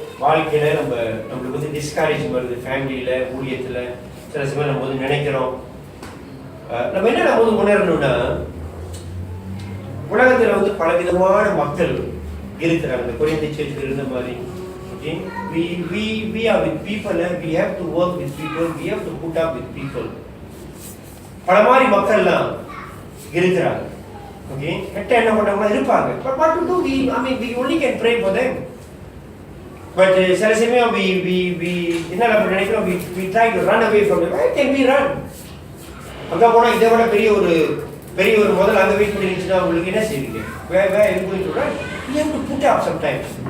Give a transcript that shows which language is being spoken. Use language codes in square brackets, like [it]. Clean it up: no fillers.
[ta] வாழ்க்கையில் நம்மளுக்கு வந்து டிஸ்கரேஜ் வருது. ஃபேமிலியில், ஊழியத்தில் சில சமயம் நம்ம வந்து நினைக்கிறோம். நம்ம என்ன நம்ம வந்து உணரணும்னா, உலகத்தில் வந்து பலவிதமான மக்கள் இருக்கிறாங்க. கொரிந்திய சர்ச்சில் இருந்த மாதிரி. [en] Okay? We are with people and we have to work with people. We have to put up with people. [ta] பல மாதிரி மக்கள்லாம் இருக்கிறாங்க. ஓகே, கெட்ட என்ன பண்றவங்க இருப்பாங்க. [en] But what to do? We only can pray for them. But [ta] சில சமயம் [en] we [ta] என்ன நினைக்கிறோம், [en] we try to run away from them. Why can we run? [ta] அங்க போனா இதை விட பெரிய ஒரு முதல்ல அங்க வெயிட் பண்ணி இருந்துச்சுன்னா உங்களுக்கு என்ன செய்வீங்க? [en] Where are you going to run? We have to put up sometimes.